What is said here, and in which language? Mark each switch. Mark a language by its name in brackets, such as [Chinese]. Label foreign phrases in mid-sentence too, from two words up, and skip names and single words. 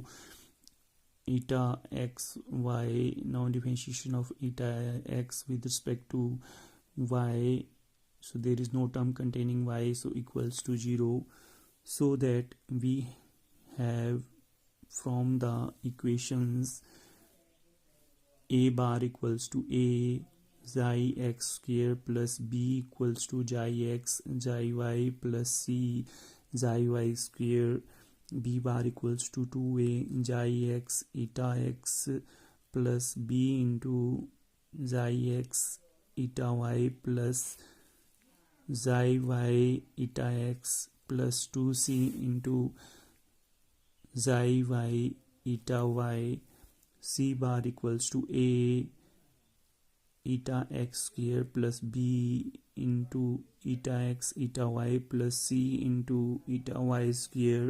[English] Eta x y, now differentiation of eta x with respect to y, so there is no term containing y, so equals to 0. So that we have from the equations a bar equals to a xi x square plus b equals to xi x xi y plus c xi y square, b bar equals to 2a xi x eta x plus b into xi x eta y plus xi y eta x plus 2c into xi y eta y. C bar equals to a eta x square plus b into eta x eta y plus c into eta y square.